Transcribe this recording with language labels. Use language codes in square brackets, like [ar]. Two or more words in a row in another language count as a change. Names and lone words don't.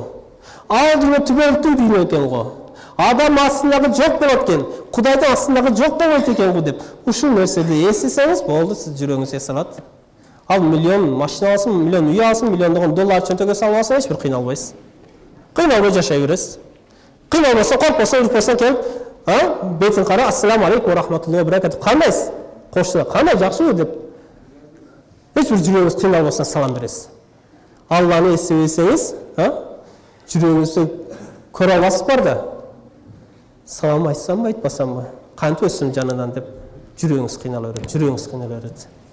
[ky] Ал дүйнө түбөлүктүү дүйнө экен го. Адам астындагы жок болот экен, Кудайдын астындагы жок болбойт экен го деп. Ушул нерсени эстесеңиз болду, сиз жүрөгүңүз эс алат. Ал миллион машина алсын, миллион үй алсын, миллиондогон доллар чөнтөгө салып алсаң, эч бир кыйналбайсыз. Кыйналбай жашай бересиз. Кыйналбаса, коркпосо, үрпөсөң келип, бетин кара, [ar] السلام عليكم ورحمة الله وبركاته. [ky] Кандайсыз? Кошуна, кандай жакшыбы деп. Эч бир жүрөгүңүз кыйналбаса салам бересиз. Алланы эстебесеңиз, жүрөгүңүздү көрө аласыз бар да. Салам айтсамбы, айтпасамбы? Кантип өссүм жанынан деп жүрөгүңүз кыйнала берет.